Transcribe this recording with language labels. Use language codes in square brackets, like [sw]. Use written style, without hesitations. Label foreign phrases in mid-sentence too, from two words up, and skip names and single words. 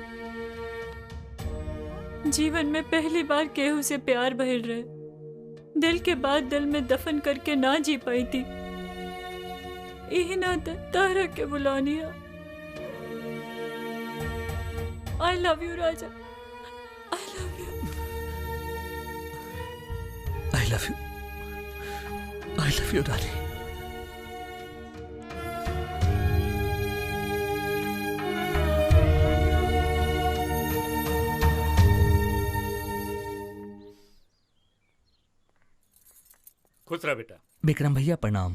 [bho] जीवन में पहली बार केहू से प्यार भइल रहे, दिल के बाद दिल में दफन करके ना जी पाई थी। यही ना तारा के बुलानिया। [en] I love you राजा, I love you, I love you, I love you रानी। [bho] खुश रहा बेटा। विक्रम भैया प्रणाम।